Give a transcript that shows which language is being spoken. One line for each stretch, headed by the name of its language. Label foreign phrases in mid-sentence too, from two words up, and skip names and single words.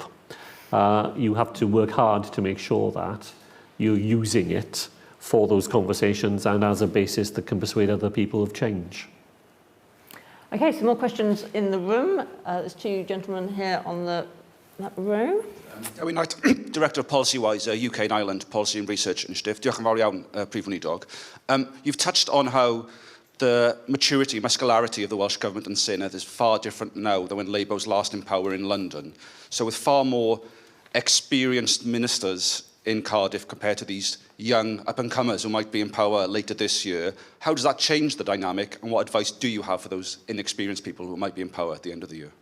English: You have to work hard to make sure that you're using it for those conversations and as a basis that can persuade other people of change. Okay, some more questions in the room. There's two gentlemen here on that row. Dewi Knight, Director of Policy-Wise, UK and Ireland Policy and Research Initiative.
Welsh: Diolch yn fawr iawn, Prif Weinidog.
English: You've touched on how the maturity, muscularity of the Welsh Government and Senedd is far different now than when Labour was last in power in London. So with far more experienced ministers in Cardiff compared to these young up-and-comers who might be in power later this year, how does that change the dynamic, and what advice do you have for those inexperienced people who might be in power at the end of the year?